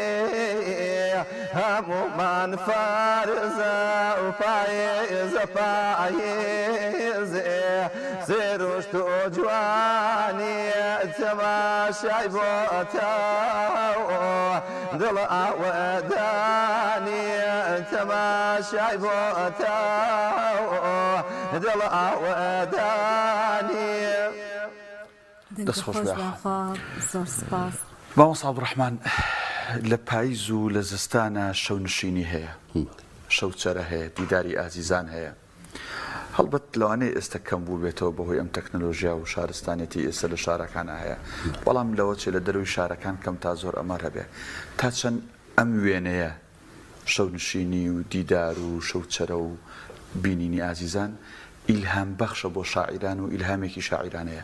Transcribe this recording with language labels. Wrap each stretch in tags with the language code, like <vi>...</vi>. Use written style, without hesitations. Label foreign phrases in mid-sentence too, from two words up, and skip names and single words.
<ckb>همو من فارزا وفايز فايز سروش جواني تماشي بوتا دل وداني تماشي بوتا دل وداني دەستخۆش زۆر سپاس. مامۆستا عەبدوڕەحمان لە پاییز و لە زستانە شەونشینی هەیە، شەوچەرە هەیە، دیداری ئازیزان هەیە. هەڵبەت لەوانەیە ئێستا کەم بوو بێتەوە بەهۆی ئەم تەکنەلۆژیا و شارستانێتی ئێستا لە شارەکانە هەیە، بەڵام لەوە چێ لە دەروی شارەکان کەم تا زۆر ئەمە هەبێ تا چەند ئەم وێنەیە شەونشینی و دیدار و شەوچەرە و بینینی ئازیزان ئیلهام بەخشە بۆ شاعیران و ئیلهامێکی شاعیرانەیە.</ckb>